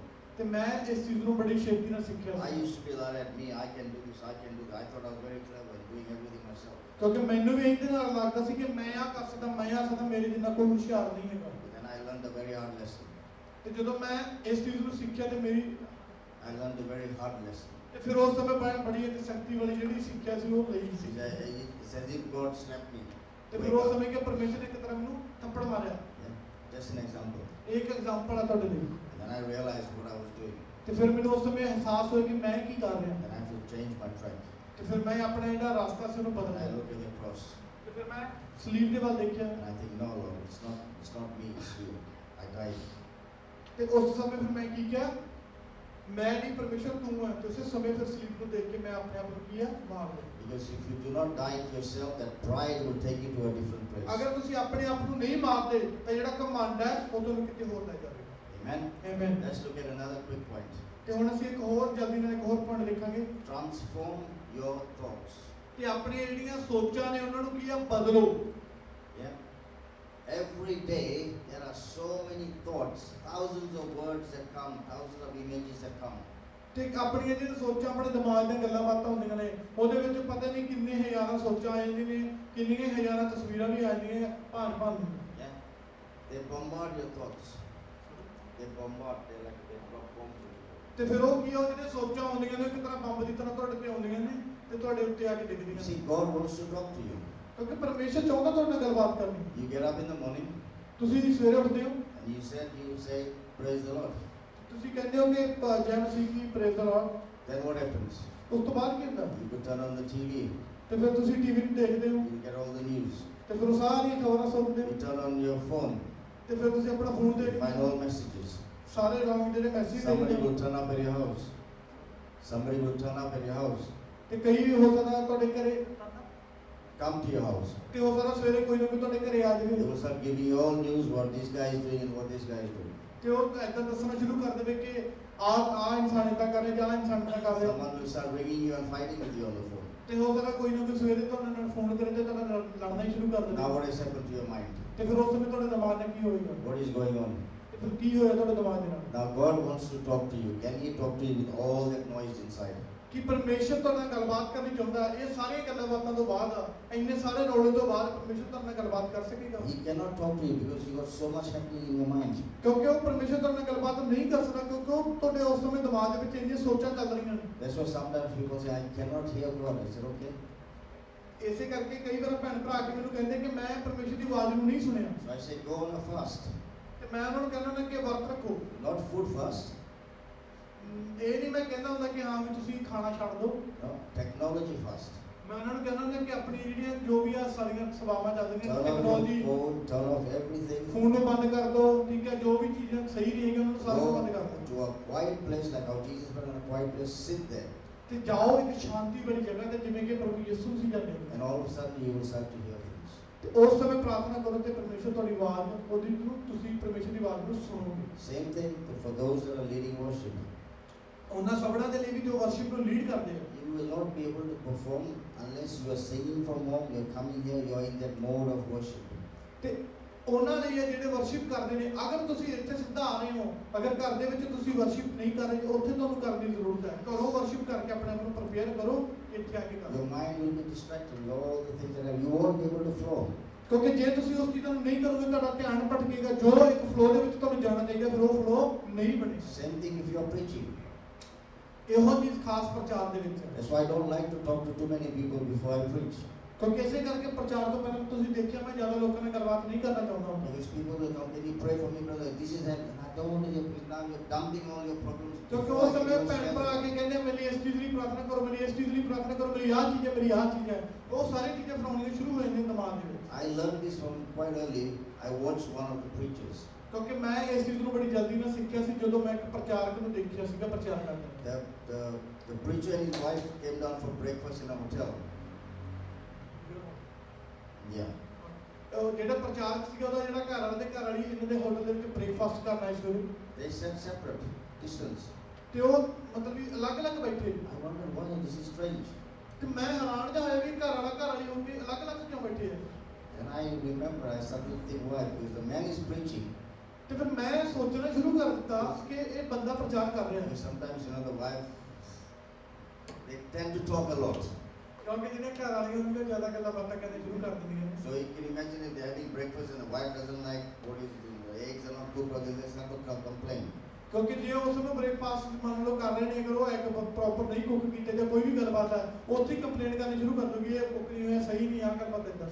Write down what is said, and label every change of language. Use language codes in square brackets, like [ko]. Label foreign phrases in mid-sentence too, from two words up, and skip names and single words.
[pa] ਤੇ ਮੈਂ ਇਸ ਚੀਜ਼ ਨੂੰ ਬੜੀ ਛੇਤੀ ਨਾਲ ਸਿੱਖਿਆ [en] I [pa] ਸੀ। [en] used to be like that, me, I can do this, I can do that. I thought I was very clever in doing everything myself. [pa] ਕਿਉਂਕਿ ਮੈਨੂੰ ਵੀ ਇਹਦੇ ਨਾਲ ਲੱਗਦਾ ਸੀ ਕਿ ਮੈਂ ਆ ਕਰ ਸਕਦਾ, ਮੈਂ ਆ ਸਕਦਾ, ਮੇਰੇ ਜਿੰਨਾ ਕੋਈ ਹੁਸ਼ਿਆਰ ਨਹੀਂ ਹੈਗਾ। [en] But then I learned a very hard lesson. [pa] ਤੇ ਜਦੋਂ ਮੈਂ ਇਸ ਚੀਜ਼ ਨੂੰ ਸਿੱਖਿਆ ਤੇ ਮੇਰੀ [en] I learned a very hard lesson. [pa] ਤੇ ਫਿਰ ਉਸ ਸਮੇਂ ਬੜੀ ਇੱਕ ਸ਼ਕਤੀ ਵਾਲੀ ਜਿਹੜੀ ਸਿੱਖਿਆ ਸੀ ਉਹ ਲਈ ਸੀ। [en] It's as if God slapped me. [pa] ਤੇ ਫਿਰ ਉਸ ਸਮੇਂ ਕਿ ਪਰਮੇਸ਼ਰ ਨੇ ਇੱਕ ਤਰ੍ਹਾਂ ਮੈਨੂੰ ਥੱਪੜ ਮਾਰਿਆ। [en] Yeah, just an example. [pa] ਇੱਕ ਐਗਜ਼ਾਮਪਲ ਆ ਤੁਹਾਡੇ ਲਈ। [en] And then I realized what I was doing. [pa] ਤੇ ਫਿਰ ਮੈਨੂੰ ਉਸ ਸਮੇਂ ਅਹਿਸਾਸ ਹੋਇਆ ਕਿ ਮੈਂ ਕੀ ਕਰ ਰਿਹਾ। [en] Then I had to change my track. [pa] ਤੇ ਫਿਰ ਮੈਂ ਆਪਣਾ ਜਿਹੜਾ ਰਸਤਾ ਸੀ ਉਹਨੂੰ [en] And I [pa] ਬਦਲਿਆ। [en] looked at the cross. [pa] ਤੇ ਫਿਰ ਮੈਂ ਸਲੀਬ ਦੇ ਵੱਲ ਦੇਖਿਆ [en] And I think, no, Lord, it's not me, it's you. I died. [pa] ਤੇ ਉਸ ਸਮੇਂ ਫਿਰ ਮੈਂ ਕੀ ਕਿਹਾ, ਮੈਂ ਨਹੀਂ ਪਰਮੇਸ਼ਰ ਤੂੰ ਹੈ। ਤੇ ਉਸੇ ਸਮੇਂ ਫਿਰ ਸਲੀਬ ਨੂੰ ਦੇਖ ਕੇ ਮੈਂ ਆਪਣੇ ਆਪ ਨੂੰ ਕੀ ਹੈ ਮਾਰ ਲਿਆ। [en] Because if you do not die to yourself, that pride will take you to a different place. [pa] ਅਗਰ ਤੁਸੀਂ ਆਪਣੇ ਆਪ ਨੂੰ ਨਹੀਂ ਮਾਰਦੇ ਤਾਂ ਜਿਹੜਾ ਘਮੰਡ ਹੈ ਉਹ ਤੁਹਾਨੂੰ ਕਿਤੇ ਹੋਰ ਲੈ ਜਾਵੇਗਾ। [en] Amen? [pa] ਆਮੀਨ। [en] Let's look at another quick point. [pa] ਤੇ ਹੁਣ ਅਸੀਂ ਇੱਕ ਹੋਰ ਜਲਦੀ ਨਾਲ ਇੱਕ ਹੋਰ ਪੁਆਇੰਟ ਦੇਖਾਂਗੇ। [en] Transform your thoughts. [pa] ਤੇ ਆਪਣੀਆਂ ਜਿਹੜੀਆਂ ਸੋਚਾਂ ਨੇ ਉਹਨਾਂ ਨੂੰ ਕੀ ਆ ਬਦਲੋ। [en] Yeah? Every day there are so many thoughts, thousands of words that come, thousands of images that come. [pa] ਤੇ ਆਪਣੀਆਂ ਜਿਹੜੀਆਂ ਸੋਚਾਂ ਆਪਣੇ ਦਿਮਾਗ ਦੀਆਂ ਗੱਲਾਂ ਬਾਤਾਂ ਹੁੰਦੀਆਂ ਨੇ ਉਹਦੇ ਵਿੱਚ ਪਤਾ ਨਹੀਂ ਕਿੰਨੇ ਹਜ਼ਾਰਾਂ ਸੋਚਾਂ ਆ ਜਾਂਦੀਆਂ ਨੇ, ਕਿੰਨੀਆਂ ਹਜ਼ਾਰਾਂ ਤਸਵੀਰਾਂ ਵੀ ਆ ਜਾਂਦੀਆਂ ਭਾਨ [en] Yeah? They bombard your thoughts. They like they drop bombs into you. [pa] ਤੇ ਫਿਰ ਉਹ ਕੀ ਆ, ਉਹ ਜਿਹੜੇ ਸੋਚਾਂ ਆਉਂਦੀਆਂ ਨੇ ਇੱਕ ਤਰ੍ਹਾਂ ਬੰਬ ਦੀ ਤਰ੍ਹਾਂ ਤੁਹਾਡੇ ਤੇ ਆਉਂਦੀਆਂ ਨੇ ਤੇ ਤੁਹਾਡੇ ਉੱਤੇ ਆ ਕੇ ਡਿੱਗਦੀਆਂ [en] See, [pa] ਨੇ। [en] God wants to talk to you. [pa] ਕਿਉਂਕਿ ਪਰਮੇਸ਼ਰ ਚਾਹੁੰਦਾ ਤੁਹਾਡੇ ਨਾਲ ਗੱਲਬਾਤ ਕਰਨੀ। [en] You get up in the morning [pa] ਤੁਸੀਂ ਸਵੇਰੇ ਉੱਠਦੇ ਹੋ, [en] and you say, praise the Lord. [pa] ਤੁਸੀਂ ਕਹਿੰਦੇ ਹੋ ਕਿ ਜੈ ਮਸੀਹ ਕੀ, [en] praise the Lord. Then what happens? [pa] ਉਸ ਤੋਂ ਬਾਅਦ ਕੀ ਹੁੰਦਾ? [en] You could turn on the TV. [pa] ਤੇ ਫਿਰ ਤੁਸੀਂ ਟੀਵੀ ਨੂੰ ਦੇਖਦੇ ਹੋ [en] You get all the news. [pa] ਤੇ ਫਿਰ ਉਹ ਸਾਰੀਆਂ ਖਬਰਾਂ ਸੁਣਦੇ [en] You [pa] ਹੋ [en] turn on your phone. [pa] ਤੇ ਫਿਰ ਤੁਸੀਂ ਆਪਣਾ ਫੋਨ [en] You [pa] ਦੇਖਦੇ [en] find [pa] ਹੋ, [en] all messages. [pa] ਸਾਰੇ ਰੌਂਗ ਜਿਹੜੇ ਮੈਸੇਜ [en] Somebody [pa] ਦੇਖਦੇ [en] will [pa] ਹੋ। [en] turn up at your house. Somebody will turn up at your house. [pa] ਤੇ ਕਈ ਹੋ ਸਕਦਾ ਤੁਹਾਡੇ ਘਰੇ, [en] Come to your house. [pa] ਤੇ ਹੋ ਸਕਦਾ ਸਵੇਰੇ ਕੋਈ ਨਾ ਕੋਈ ਤੁਹਾਡੇ ਘਰੇ ਆ [en] They [pa] ਜਾਵੇ [en] will start giving you all news what this guy is doing and what this guy is doing. [pa] ਤੇ ਉਹ ਏਦਾਂ ਦੱਸਣਾ ਸ਼ੁਰੂ ਕਰ ਦੇਵੇ ਕਿ ਆ ਇਨਸਾਨ ਏਦਾਂ ਕਰ ਰਿਹਾ ਜਾਂ ਆਹ ਇਨਸਾਨ ਏਦਾਂ ਕਰ ਰਿਹਾ। [en] Someone will start ringing you and fighting with you on the phone. [pa] ਤੇ ਹੋ ਸਕਦਾ ਕੋਈ ਨਾ ਕੋਈ ਸਵੇਰੇ ਤੁਹਾਡੇ ਨਾਲ ਫੋਨ ਕਰੇ ਤੇ ਤੁਹਾਡਾ ਲੜਨਾ ਹੀ ਸ਼ੁਰੂ ਕਰ [en] Now [pa] ਦੇਵੇ। [en] what has happened to your mind? [pa] ਤੇ ਫਿਰ ਉਸ ਸਮੇਂ ਤੁਹਾਡੇ ਦਿਮਾਗ ਨਾਲ ਕੀ ਹੋਏਗਾ? [en] What is going on? [pa] ਤੇ ਫਿਰ ਕੀ ਹੋਇਆ ਤੁਹਾਡੇ ਦਿਮਾਗ ਦੇ ਨਾਲ? [en] Now God wants to talk to you. Can He talk to you with all that noise inside? [pa] ਕਿ ਪਰਮੇਸ਼ਰ ਤੁਹਾਡੇ ਨਾਲ ਗੱਲਬਾਤ ਕਰਨੀ ਚਾਹੁੰਦਾ ਹੈ। ਇਹ ਸਾਰੀਆਂ ਗੱਲਾਂ ਬਾਤਾਂ ਤੋਂ ਬਾਅਦ, ਇੰਨੇ ਸਾਰੇ ਰੌਲੇ ਤੋਂ ਬਾਅਦ ਪਰਮੇਸ਼ਰ ਤੁਹਾਡੇ ਨਾਲ ਗੱਲਬਾਤ ਕਰ ਸਕੇਗਾ? [en] He cannot talk to you because you got so much happening in your mind. [pa] ਕਿਉਂਕਿ ਉਹ ਪਰਮੇਸ਼ਰ ਤੁਹਾਡੇ ਨਾਲ ਗੱਲਬਾਤ ਨਹੀਂ ਕਰ ਸਕਦਾ, ਕਿਉਂਕਿ ਉਹ ਤੁਹਾਡੇ ਉਸ ਸਮੇਂ ਦਿਮਾਗ ਦੇ ਵਿੱਚ ਇੰਨੀਆਂ ਸੋਚਾਂ ਚੱਲ ਰਹੀਆਂ ਨੇ। [en] That's why sometimes people say, I cannot hear God. I said, okay. [pa] ਇਸੇ ਕਰਕੇ ਕਈ ਵਾਰ ਭੈਣ ਭਰਾ ਕੇ ਮੈਨੂੰ ਕਹਿੰਦੇ ਕਿ ਮੈਂ ਪਰਮੇਸ਼ਰ ਦੀ ਆਵਾਜ਼ ਨੂੰ ਨਹੀਂ ਸੁਣਿਆ। [en] So I say, go on a fast. [pa] ਤੇ ਮੈਂ ਉਹਨਾਂ ਨੂੰ ਕਹਿੰਦਾ ਹੁੰਦਾ ਕਿ ਵਰਤ ਰੱਖੋ। [en] Not food fast. [pa] ਇਹ ਨਹੀਂ ਮੈਂ ਕਹਿੰਦਾ ਹੁੰਦਾ ਕਿ ਹਾਂ ਵੀ ਤੁਸੀਂ ਖਾਣਾ ਛੱਡ ਦਿਓ। [en] No, technology fast. [pa] ਮੈਂ ਉਹਨਾਂ ਨੂੰ ਕਹਿੰਦਾ ਹੁੰਦਾ ਕਿ ਆਪਣੀ ਜਿਹੜੀਆਂ ਜੋ ਵੀ ਆ ਸਾਰੀਆਂ ਸੇਵਾਵਾਂ ਚੱਲ ਰਹੀਆਂ [en] Turn off your [pa] ਟੈਕਨੋਲੋਜੀ, [en] phone, turn off everything. [pa] ਫੋਨ ਨੂੰ ਬੰਦ ਕਰ ਦਿਓ, ਠੀਕ ਹੈ, ਜੋ ਵੀ ਚੀਜ਼ਾਂ ਸਹੀ ਨਹੀਂ ਹੈਗੀਆਂ ਉਹਨਾਂ ਨੂੰ ਸਾਰੀਆਂ ਬੰਦ ਕਰ [en] Go [pa] ਦਿਓ [en] to a quiet place like how Jesus went in a quiet place, sit there. [pa] ਤੇ ਜਾਓ ਇੱਕ ਸ਼ਾਂਤੀ ਵਾਲੀ ਜਗ੍ਹਾ ਤੇ ਜਿਵੇਂ ਕਿ ਪ੍ਰਭੂ ਯਿਸੂ ਸੀ ਜਾਂਦੇ ਨੇ। [en] And all of a sudden you will start to hear things. [pa] ਤੇ ਉਸ ਸਮੇਂ ਪ੍ਰਾਰਥਨਾ ਕਰੋ ਤੇ ਪਰਮੇਸ਼ਰ ਤੁਹਾਡੀ ਆਵਾਜ਼ ਉਹਦੀ ਨੂੰ ਤੁਸੀਂ ਪਰਮੇਸ਼ਰ ਦੀ ਆਵਾਜ਼ ਨੂੰ ਸੁਣੋਗੇ। [en] Same thing for those that are leading worship. [pa] ਉਹਨਾਂ ਸਭਨਾਂ ਦੇ ਲਈ ਵੀ ਜੋ ਵਰਸ਼ਿਪ ਨੂੰ ਲੀਡ ਕਰਦੇ ਆ, [en] You will not be able to perform unless you are singing from home, you are coming here, you are in that mode of worship. [pa] ਤੇ ਉਹਨਾਂ ਲਈ ਇਹ ਜਿਹੜੇ ਵਰਸ਼ਿਪ ਕਰਦੇ ਨੇ, ਅਗਰ ਤੁਸੀਂ ਇੱਥੇ ਸਿੱਧਾ ਆ ਰਹੇ ਹੋ, ਅਗਰ ਘਰ ਦੇ ਵਿੱਚ ਤੁਸੀਂ ਵਰਸ਼ਿਪ ਨਹੀਂ ਕਰ ਰਹੇ, ਉੱਥੇ ਤੁਹਾਨੂੰ ਕਰਨ ਦੀ ਜ਼ਰੂਰਤ ਹੈ। ਘਰੋਂ ਵਰਸ਼ਿਪ ਕਰਕੇ ਆਪਣੇ ਆਪ ਨੂੰ ਪ੍ਰਪੇਅਰ ਕਰੋ, ਇੱਥੇ ਆ ਕੇ ਕਰੋ। [en] Your mind will be distracted with all the things that are, you won't be able to flow. [pa] ਕਿਉਂਕਿ ਜੇ ਤੁਸੀਂ ਉਸ ਚੀਜ਼ਾਂ ਨੂੰ ਨਹੀਂ ਕਰੋਗੇ, ਤੁਹਾਡਾ ਧਿਆਨ ਭਟਕੇਗਾ। ਜੋ ਇੱਕ ਫਲੋ ਦੇ ਵਿੱਚ ਤੁਹਾਨੂੰ ਜਾਣਾ ਚਾਹੀਦਾ, ਫਿਰ ਉਹ ਫਲੋ ਨਹੀਂ ਬਣੇਗਾ। [en] Same thing if you are preaching. [pa] ਇਹੋ ਚੀਜ਼ ਖਾਸ ਪ੍ਰਚਾਰ ਦੇ ਵਿੱਚ ਹੈ। [en] That's why I don't like to talk to too many people before I preach. [pa] ਕਿਉਂਕਿ ਇਸੇ ਕਰਕੇ ਪ੍ਰਚਾਰ ਤੋਂ ਪਹਿਲਾਂ ਤੁਸੀਂ ਦੇਖਿਆ ਮੈਂ ਜ਼ਿਆਦਾ ਲੋਕਾਂ ਨਾਲ ਗੱਲਬਾਤ ਨਹੀਂ ਕਰਨਾ ਚਾਹੁੰਦਾ ਹੁੰਦਾ। [en] Because people will come, can you pray for me, brother? This is happening. I don't want to hear, because now you're dumping all your problems. [pa] ਕਿਉਂਕਿ [en] before [pa] ਉਸ [en] I [pa] ਸਮੇਂ [en] can [pa] ਭੈਣ ਭਰਾ [en] understand [pa] ਕੇ ਕਹਿੰਦੇ ਮੇਰੀ ਇਸ ਚੀਜ਼ ਲਈ ਪ੍ਰਾਰਥਨਾ ਕਰੋ, ਮੇਰੀ ਇਸ ਚੀਜ਼ ਲਈ ਪ੍ਰਾਰਥਨਾ ਕਰੋ, ਮੇਰੀ ਆਹ ਚੀਜ਼ ਹੈ, ਮੇਰੀ ਆਹ ਚੀਜ਼ ਹੈ। ਉਹ ਸਾਰੀ ਚੀਜ਼ਾਂ ਫਿਰ ਆਉਣੀਆਂ ਸ਼ੁਰੂ ਹੋ ਜਾਂਦੀਆਂ ਦਿਮਾਗ ਦੇ ਵਿੱਚ। [en] it. I learned this from quite early. I watched one of the preachers. [pa] ਕਿਉਂਕਿ ਮੈਂ ਇਸ ਚੀਜ਼ ਨੂੰ ਬੜੀ ਜਲਦੀ ਨਾਲ ਸਿੱਖਿਆ ਸੀ ਜਦੋਂ ਮੈਂ ਇੱਕ ਪ੍ਰਚਾਰਕ ਨੂੰ ਦੇਖਿਆ ਸੀਗਾ ਪ੍ਰਚਾਰ ਕਰਦਾ। [en] The preacher and his wife came down for breakfast in a hotel. Yeah. [pa] ਉਹ ਜਿਹੜਾ ਪ੍ਰਚਾਰਕ ਸੀਗਾ ਉਹਦਾ ਜਿਹੜਾ ਘਰ ਵਾਲੇ ਦੇ ਘਰ ਵਾਲੀ ਇਹਨਾਂ ਦੇ ਹੋਟਲ ਦੇ ਵਿੱਚ ਬ੍ਰੇਕਫਾਸਟ ਕਰਨ ਆਏ ਸਵੇਰੇ, [en] They sat separate, distance. [pa] ਤੇ ਉਹ ਮਤਲਬ ਵੀ ਅਲੱਗ-ਅਲੱਗ ਬੈਠੇ। [en] I wondered why this is strange. [pa] ਤੇ ਮੈਂ ਹੈਰਾਨ ਜਿਹਾ ਹੋਇਆ ਵੀ ਘਰ ਵਾਲਾ ਘਰ ਵਾਲੀ ਹੋ ਕੇ ਅਲੱਗ-ਅਲੱਗ ਕਿਉਂ ਬੈਠੇ ਆ। [en] And I remember I started to think why, because the man is preaching. [pa] ਤੇ ਫਿਰ ਮੈਂ ਸੋਚਣਾ ਸ਼ੁਰੂ ਕਰ ਦਿੱਤਾ ਕਿ ਇਹ ਬੰਦਾ ਪ੍ਰਚਾਰ ਕਰ ਰਿਹਾ ਹੈ। [en] And sometimes, the wife, they tend to talk a lot. [pa] ਕਿਉਂਕਿ ਜਿਹਨੇ ਘਰ ਵਾਲੀਆਂ ਹੁੰਦੀਆਂ ਜ਼ਿਆਦਾ ਗੱਲਾਂ ਬਾਤਾਂ ਕਰਨੀ ਸ਼ੁਰੂ ਕਰ ਦਿੰਦੀਆਂ ਨੇ। [en] So you can imagine if they're having breakfast and the wife doesn't like what he's doing, the eggs are not cooked, or they start to complain. [pa] ਕਿਉਂਕਿ ਜੇ ਉਸ ਨੂੰ ਬ੍ਰੇਕਫਾਸਟ ਮੰਨ ਲਓ ਕਰ ਰਹੇ ਨੇ, ਅਗਰ ਉਹ ਇੱਕ ਪ੍ਰੋਪਰ ਨਹੀਂ ਕੁੱਕ ਕੀਤੇ ਜਾਂ ਕੋਈ ਵੀ ਗੱਲਬਾਤ ਹੈ, ਉੱਥੇ ਹੀ ਕੰਪਲੇਂਟ ਕਰਨੀ ਸ਼ੁਰੂ ਕਰ ਦੂਗੀ, ਇਹ ਕੁੱਕ ਨਹੀਂ ਹੋਇਆ, ਸਹੀ ਨਹੀਂ, ਆਹ ਗੱਲਬਾਤ ਏਦਾਂ।